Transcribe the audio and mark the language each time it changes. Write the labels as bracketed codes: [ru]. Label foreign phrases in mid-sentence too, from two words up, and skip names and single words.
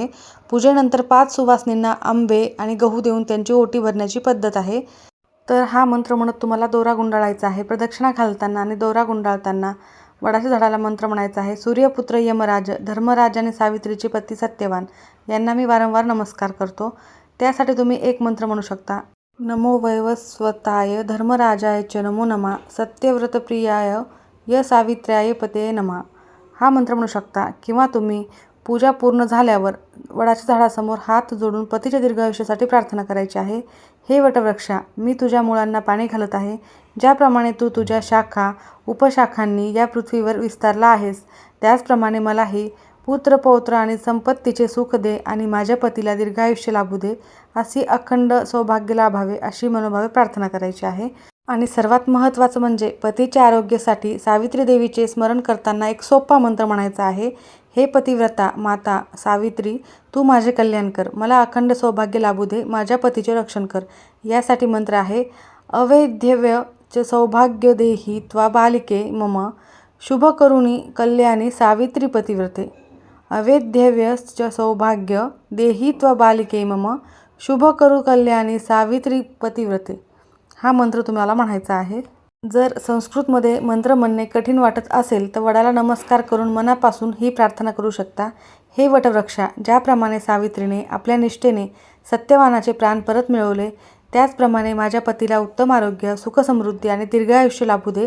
[mr] पूजेनंतर 5 सुवासिनींना आंबे आणि गहू देऊन त्यांची ओटी भरण्याची पद्धत आहे. तर हा मंत्र म्हणत तुम्हाला दोरा गुंडाळायचा आहे. प्रदक्षिणा घालताना आणि दोरा गुंडाळताना वडाच्या झाडाला मंत्र म्हणायचा आहे. सूर्यपुत्र यमराज, धर्मराज आणि सावित्रीचे पती सत्यवान यांना मी वारंवार नमस्कार करतो. त्यासाठी तुम्ही एक मंत्र म्हणू शकता. [sa] नमो वैवस्वताय धर्मराजाय च नमो नमः, सत्यव्रतप्रियाय य सावित्र्याय पते नमः, [mr] हा मंत्र म्हणू शकता. किंवा तुम्ही पूजा पूर्ण झाल्यावर वडाच्या झाडासमोर हात जोडून पतीच्या दीर्घायुष्यासाठी प्रार्थना करायची आहे. हे वटवृक्षा, मी तुझ्या मुळांना पाणी घालत आहे. ज्याप्रमाणे तू तुझ्या शाखा उपशाखांनी या पृथ्वीवर विस्तारला आहेस, त्याचप्रमाणे मलाही पुत्र, पौत्र आणि संपत्तीचे सुख दे आणि माझ्या पतीला दीर्घायुष्य लाभू दे. अशी अखंड सौभाग्य लाभावे अशी मनोभावे प्रार्थना करायची आहे. आणि सर्वात महत्त्वाचं म्हणजे पतीच्या आरोग्यासाठी सावित्री देवीचे स्मरण करताना एक सोपा मंत्र म्हणायचा आहे. हे पतिव्रता माता सावित्री, तू माझे कल्याण कर, मला अखंड सौभाग्य लाभू दे, माझ्या पतीचे रक्षण कर. यासाठी मंत्र आहे. [sa] अवैध्यव्य च सौभाग्य देही त्वा बालिके मम, शुभ करुणी कल्याणी सावित्री पतिव्रते. अवैध्यव्य च सौभाग्य देही त्वा बालिके मम, शुभ करू कल्याणी सावित्री पतिव्रते. [mr] हा मंत्र तुम्हाला म्हणायचा आहे. जर संस्कृतमध्ये मंत्र म्हणणे कठीण वाटत असेल तर वडाला नमस्कार करून मनापासून ही प्रार्थना करू शकता. हे वटवृक्षा, ज्याप्रमाणे सावित्रीने आपल्या निष्ठेने सत्यवानाचे प्राण परत मिळवले, त्याचप्रमाणे माझ्या पतीला उत्तम आरोग्य, सुखसमृद्धी आणि दीर्घायुष्य लाभू दे.